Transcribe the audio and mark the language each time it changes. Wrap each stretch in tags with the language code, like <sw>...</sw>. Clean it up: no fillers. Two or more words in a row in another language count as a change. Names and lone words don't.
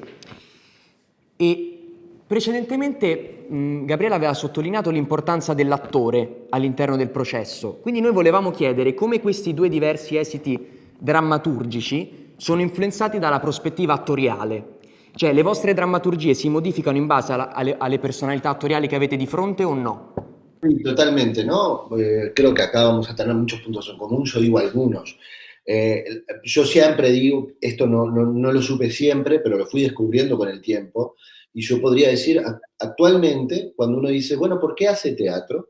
<it>E precedentemente Gabriele aveva sottolineato l'importanza dell'attore all'interno del processo, quindi noi volevamo chiedere come questi due diversi esiti drammaturgici sono influenzati dalla prospettiva attoriale. Cioè, le vostre drammaturgie si modificano in base alle personalità attoriali che avete di fronte o no?</it> <es>Sí, totalmente, ¿no? Creo que acá vamos a tener muchos puntos en común, yo digo algunos. Yo siempre digo, esto no lo supe siempre, pero lo fui descubriendo con el tiempo, y yo podría decir, actualmente, cuando uno dice, bueno, ¿por qué hace teatro?</es>